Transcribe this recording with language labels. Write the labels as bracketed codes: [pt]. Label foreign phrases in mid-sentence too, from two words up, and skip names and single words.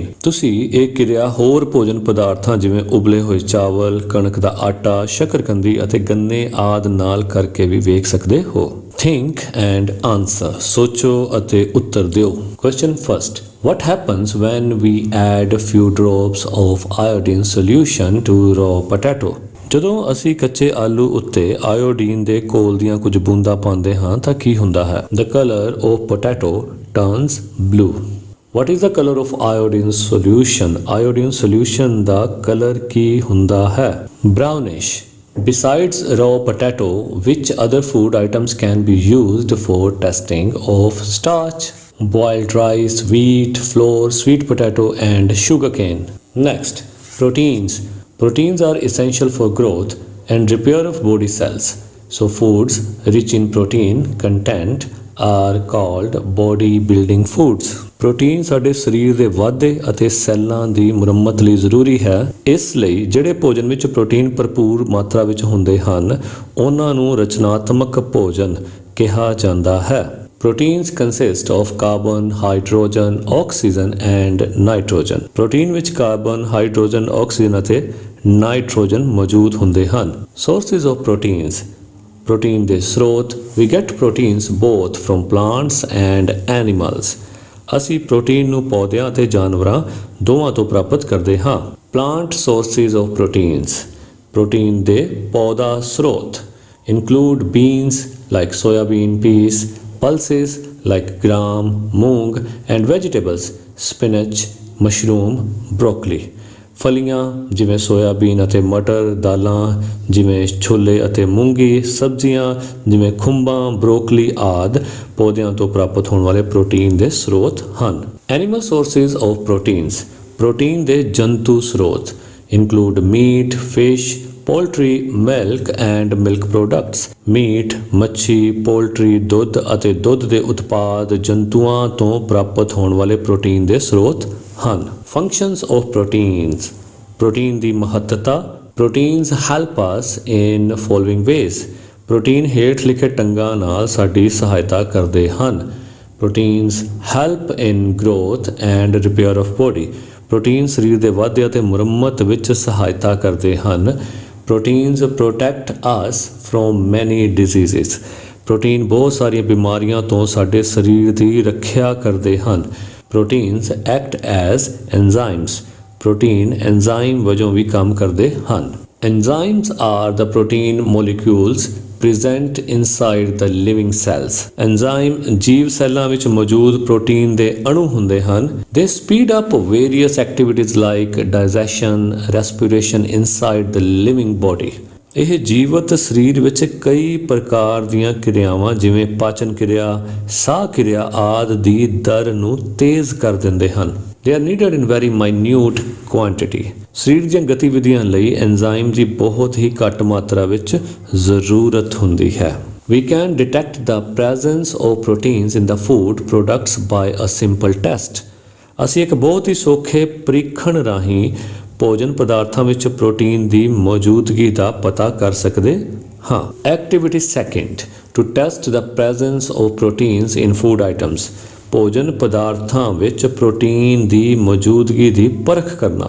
[pa] ਤੁਸੀਂ ਇਹ ਕਿਰਿਆ ਹੋਰ ਭੋਜਨ ਪਦਾਰਥਾਂ ਜਿਵੇਂ ਉਬਲੇ ਹੋਏ ਚਾਵਲ, ਕਣਕ ਦਾ ਆਟਾ, ਸ਼ੱਕਰਕੰਦੀ ਅਤੇ ਗੰਨੇ ਆਦਿ ਨਾਲ ਕਰਕੇ ਵੀ ਵੇਖ ਸਕਦੇ ਹੋ. [en] Think and answer. [pa] ਸੋਚੋ ਅਤੇ ਉੱਤਰ ਦਿਓ. [en] Question first. What happens when we add a few drops of iodine solution to raw potato? [pa] ਜਦੋਂ ਅਸੀਂ ਕੱਚੇ ਆਲੂ ਉੱਤੇ ਆਇਓਡੀਨ ਦੇ ਘੋਲ ਦੀਆਂ ਕੁਝ ਬੂੰਦਾਂ ਪਾਉਂਦੇ ਹਾਂ ਤਾਂ ਕੀ ਹੁੰਦਾ ਹੈ? [en] The color of potato turns blue. What is the color of iodine solution? Iodine solution [pa] ਦਾ ਕਲਰ ਕੀ ਹੁੰਦਾ ਹੈ? [en] Brownish. Besides raw potato, which other food items can be used for testing of starch? Boiled rice, wheat, flour, sweet potato and sugarcane. Next, proteins. Proteins are essential for growth and repair of body cells. So foods rich in protein content are called body building foods. [pa] ਪ੍ਰੋਟੀਨ ਸਾਡੇ ਸਰੀਰ ਦੇ ਵਾਧੇ ਅਤੇ ਸੈੱਲਾਂ ਦੀ ਮੁਰੰਮਤ ਲਈ ਜ਼ਰੂਰੀ ਹੈ. ਇਸ ਲਈ ਜਿਹੜੇ ਭੋਜਨ ਵਿੱਚ ਪ੍ਰੋਟੀਨ ਭਰਪੂਰ ਮਾਤਰਾ ਵਿੱਚ ਹੁੰਦੇ ਹਨ ਉਹਨਾਂ ਨੂੰ ਰਚਨਾਤਮਕ ਭੋਜਨ ਕਿਹਾ ਜਾਂਦਾ ਹੈ. [en] Proteins consist of carbon, hydrogen, oxygen and nitrogen. [pa] ਪ੍ਰੋਟੀਨ ਵਿੱਚ ਕਾਰਬਨ, ਹਾਈਡਰੋਜਨ, ਆਕਸੀਜਨ ਅਤੇ ਨਾਈਟ੍ਰੋਜਨ ਮੌਜੂਦ ਹੁੰਦੇ ਹਨ. [en] Sources of proteins. [pa] ਪ੍ਰੋਟੀਨ ਦੇ ਸਰੋਤ. [en] We get proteins both from plants and animals. [pa] ਅਸੀਂ ਪ੍ਰੋਟੀਨ ਨੂੰ ਪੌਦਿਆਂ ਅਤੇ ਜਾਨਵਰਾਂ ਦੋਵਾਂ ਤੋਂ ਪ੍ਰਾਪਤ ਕਰਦੇ ਹਾਂ. [en] Plant sources of proteins. [pa] ਪ੍ਰੋਟੀਨ ਦੇ ਪੌਦਾ ਸਰੋਤ [en] include beans like soybean, peas, pulses like gram, moong and vegetables spinach, mushroom, broccoli. [pa] ਫਲੀਆਂ ਜਿਵੇਂ ਸੋਇਆਬੀਨ ਅਤੇ ਮਟਰ, ਦਾਲਾਂ ਜਿਵੇਂ ਛੋਲੇ ਅਤੇ ਮੂੰਗੀ, ਸਬਜ਼ੀਆਂ ਜਿਵੇਂ ਖੁੰਬਾਂ, ਬਰੋਕਲੀ ਆਦਿ ਪੌਦਿਆਂ ਤੋਂ ਪ੍ਰਾਪਤ ਹੋਣ ਵਾਲੇ ਪ੍ਰੋਟੀਨ ਦੇ ਸਰੋਤ ਹਨ. [en] Animal sources of proteins. [pa] ਪ੍ਰੋਟੀਨ ਦੇ ਜੰਤੂ ਸਰੋਤ [en] include meat, fish, poultry, milk and milk products. [pa] ਮੀਟ, ਮੱਛੀ, ਪੋਲਟਰੀ, ਦੁੱਧ ਅਤੇ ਦੁੱਧ ਦੇ ਉਤਪਾਦ ਜੰਤੂਆਂ ਤੋਂ ਪ੍ਰਾਪਤ ਹੋਣ ਵਾਲੇ ਪ੍ਰੋਟੀਨ ਦੇ ਸਰੋਤ ਹਨ. [en] Functions of proteins. [pa] ਪ੍ਰੋਟੀਨ ਦੀ ਮਹੱਤਤਾ. [en] Proteins help us in following ways. [pa] ਪ੍ਰੋਟੀਨ ਹੇਠ ਲਿਖੇ ਢੰਗਾਂ ਨਾਲ ਸਾਡੀ ਸਹਾਇਤਾ ਕਰਦੇ ਹਨ. [en] Proteins help in growth and repair of body. [pa] ਪ੍ਰੋਟੀਨ ਸਰੀਰ ਦੇ ਵਾਧੇ ਅਤੇ ਮੁਰੰਮਤ ਵਿੱਚ ਸਹਾਇਤਾ ਕਰਦੇ ਹਨ. [en] Proteins protect us from many diseases. [pa] ਪ੍ਰੋਟੀਨ ਬਹੁਤ ਸਾਰੀਆਂ ਬਿਮਾਰੀਆਂ ਤੋਂ ਸਾਡੇ ਸਰੀਰ ਦੀ ਰੱਖਿਆ ਕਰਦੇ ਹਨ. [en] Proteins act as enzymes. [pa] ਪ੍ਰੋਟੀਨ ਐਂਜ਼ਾਈਮ ਵਜੋਂ ਵੀ ਕੰਮ ਕਰਦੇ ਹਨ. [en] Enzymes are the protein molecules present inside the living cells. [pa] Enzyme ਜੀਵ ਸੈੱਲਾਂ ਵਿੱਚ ਮੌਜੂਦ ਪ੍ਰੋਟੀਨ ਦੇ ਅਣੂ ਹੁੰਦੇ ਹਨ. [en] They speed up various activities like digestion, respiration inside the living body. [pa] ਇਹ ਜੀਵਤ ਸਰੀਰ ਵਿੱਚ ਕਈ ਪ੍ਰਕਾਰ ਦੀਆਂ ਕਿਰਿਆਵਾਂ ਜਿਵੇਂ ਪਾਚਨ ਕਿਰਿਆ, ਸਾਹ ਕਿਰਿਆ ਆਦਿ ਦੀ ਦਰ ਨੂੰ ਤੇਜ਼ ਕਰ ਦਿੰਦੇ ਹਨ. [en] They are needed in very minute quantity. [pa] ਸਰੀਰ ਦੀਆਂ ਗਤੀਵਿਧੀਆਂ ਲਈ ਐਂਜ਼ਾਈਮ ਦੀ ਬਹੁਤ ਹੀ ਘੱਟ ਮਾਤਰਾ ਵਿੱਚ ਜ਼ਰੂਰਤ ਹੁੰਦੀ ਹੈ. [en] We can detect the presence of proteins in the food products by a simple test. [pa] ਅਸੀਂ ਇੱਕ ਬਹੁਤ ਹੀ ਸੌਖੇ ਪ੍ਰੀਖਣ ਰਾਹੀਂ ਭੋਜਨ ਪਦਾਰਥਾਂ ਵਿੱਚ ਪ੍ਰੋਟੀਨ ਦੀ ਮੌਜੂਦਗੀ ਦਾ ਪਤਾ ਕਰ ਸਕਦੇ ਹਾਂ. [en] Activity second, to test the presence of proteins in food items. [pa] ਭੋਜਨ ਪਦਾਰਥਾਂ ਵਿੱਚ ਪ੍ਰੋਟੀਨ ਦੀ ਮੌਜੂਦਗੀ ਦੀ ਪਰਖ ਕਰਨਾ.